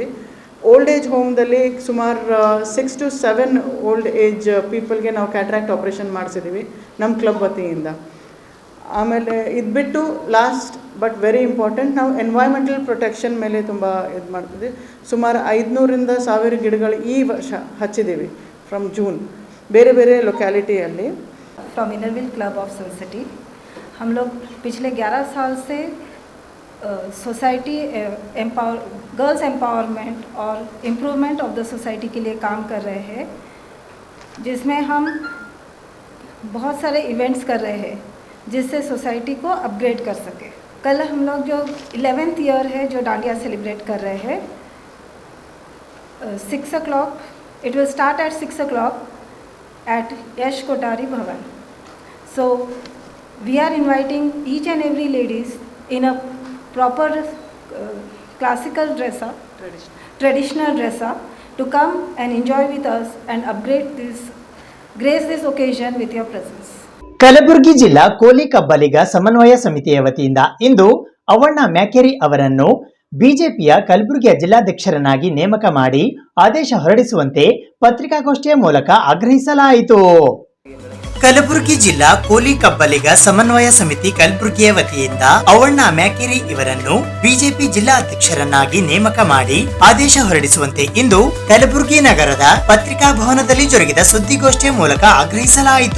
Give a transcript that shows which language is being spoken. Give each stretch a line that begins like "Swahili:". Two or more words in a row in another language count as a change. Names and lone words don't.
English: old age
Kannada: ಹೋಮ್ದಲ್ಲಿ ಸುಮಾರು 6 to 7
English: old age
Kannada: ಪೀಪಲ್ಗೆ ನಾವು
English: cataract operation
Kannada: ಮಾಡಿಸಿದ್ದೀವಿ ನಮ್ಮ ಕ್ಲಬ್ ವತಿಯಿಂದ. ಆಮೇಲೆ ಇದು ಬಿಟ್ಟು
English: last but very important,
Kannada: ನಾವು
English: environmental protection
Kannada: ಮೇಲೆ ತುಂಬ ಇದು ಮಾಡ್ತಿದ್ದೀವಿ. ಸುಮಾರು 500ರಿಂದ 1000 ಗಿಡಗಳು ಈ ವರ್ಷ ಹಚ್ಚಿದ್ದೀವಿ
English: from June,
Kannada: ಬೇರೆ ಬೇರೆ ಲೊಕ್ಯಾಲಿಟಿಯಲ್ಲಿ.
Hindi: फ्रॉम इनर व्हील क्लब ऑफ सन सिटी हम लोग पिछले 11 साल से
English: society girls empowerment
Hindi: और
English: improvement of the society
Hindi: के लिए काम कर रहे हैं, जिसमें हम बहुत सारे इवेंट्स कर रहे हैं जिससे सोसाइटी को अपग्रेड कर सके. कल हम लोग जो 11th ईयर है जो डांडिया सेलिब्रेट कर रहे हैं, 6 o'clock,
English: it will start at 6 o'clock at Yash Kotari Bhavan. So we are inviting each and every ladies in a proper classical dress up, traditional dress up, to come and enjoy with us and grace this occasion with your presence.
Kannada: ಕಲಬುರಗಿ ಜಿಲ್ಲಾ ಕೋಲಿ ಕಬ್ಬಲಿಗ ಸಮನ್ವಯ ಸಮಿತಿಯ ವತಿಯಿಂದ ಇಂದು ಅವಣ್ಣ ಮ್ಯಾಕೇರಿ ಅವರನ್ನು ಬಿಜೆಪಿಯ ಕಲಬುರಗಿಯ ಜಿಲ್ಲಾಧ್ಯಕ್ಷರನ್ನಾಗಿ ನೇಮಕ ಮಾಡಿ ಆದೇಶ ಹೊರಡಿಸುವಂತೆ ಪತ್ರಿಕಾಗೋಷ್ಠಿಯ ಮೂಲಕ ಆಗ್ರಹಿಸಲಾಯಿತು. ಕಲಬುರಗಿ ಜಿಲ್ಲಾ ಕೋಲಿ ಕಬ್ಬಲಿಗ ಸಮನ್ವಯ ಸಮಿತಿ ಕಲಬುರಗಿಯ ವತಿಯಿಂದ ಅವಣ್ಣ ಮ್ಯಾಕೇರಿ ಇವರನ್ನು ಬಿಜೆಪಿ ಜಿಲ್ಲಾಧ್ಯಕ್ಷರನ್ನಾಗಿ ನೇಮಕ ಮಾಡಿ ಆದೇಶ ಹೊರಡಿಸುವಂತೆ ಇಂದು ಕಲಬುರಗಿ ನಗರದ ಪತ್ರಿಕಾ ಭವನದಲ್ಲಿ ಜರುಗಿದ ಸುದ್ದಿಗೋಷ್ಠಿಯ ಮೂಲಕ ಆಗ್ರಹಿಸಲಾಯಿತು.